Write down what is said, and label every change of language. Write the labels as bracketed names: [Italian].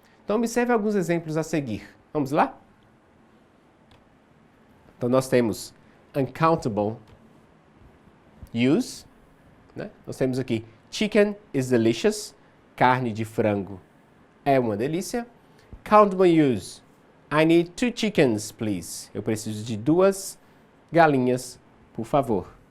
[Portuguese] Então, observe alguns exemplos a seguir. Vamos lá? Então, nós temos uncountable use. Nós temos aqui [English] chicken is delicious, [Portuguese] carne de frango é uma delícia. [English] Countable use, I need 2 chickens, please. [Portuguese] Eu preciso de 2 galinhas, por favor.